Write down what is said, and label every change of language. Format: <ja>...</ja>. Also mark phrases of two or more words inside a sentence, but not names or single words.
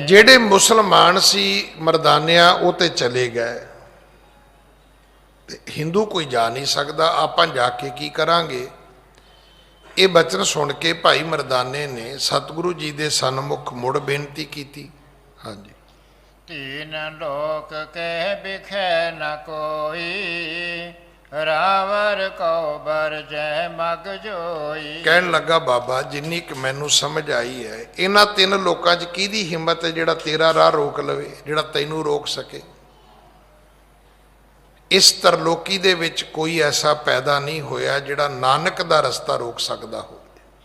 <pa>ਜਿਹੜੇ ਮੁਸਲਮਾਨ ਸੀ ਮਰਦਾਨਿਆਂ, ਉਹ ਤੇ ਚਲੇ ਗਏ ਤੇ ਹਿੰਦੂ ਕੋਈ ਜਾ ਨਹੀਂ ਸਕਦਾ। ਆਪਾਂ ਜਾ ਕੇ ਕੀ ਕਰਾਂਗੇ? ਇਹ ਬਚਨ ਸੁਣ ਕੇ ਭਾਈ ਮਰਦਾਨੇ ਨੇ ਸਤਿਗੁਰੂ ਜੀ ਦੇ ਸਨਮੁਖ ਮੁੜ ਬੇਨਤੀ ਕੀਤੀ। ਹਾਂਜੀ।</pa> <hi>तीन लोक के बिखे न कोई, रावर को बर जय मग जोई।</hi> <pa>ਕਹਿਣ ਲੱਗਾ ਬਾਬਾ ਜਿੰਨੀ ਕਿ ਮੈਨੂੰ ਸਮਝ ਆਈ ਹੈ, ਇਹਨਾਂ ਤਿੰਨ ਲੋਕਾਂ 'ਚ ਕਿਹਦੀ ਹਿੰਮਤ ਹੈ ਜਿਹੜਾ ਤੇਰਾ ਰਾਹ ਰੋਕ ਲਵੇ, ਜਿਹੜਾ ਤੈਨੂੰ ਰੋਕ ਸਕੇ। ਇਸ ਤਰਲੋਕੀ ਦੇ ਵਿੱਚ ਕੋਈ ਐਸਾ ਪੈਦਾ ਨਹੀਂ ਹੋਇਆ ਜਿਹੜਾ ਨਾਨਕ ਦਾ ਰਸਤਾ ਰੋਕ ਸਕਦਾ ਹੋਵੇ।</pa>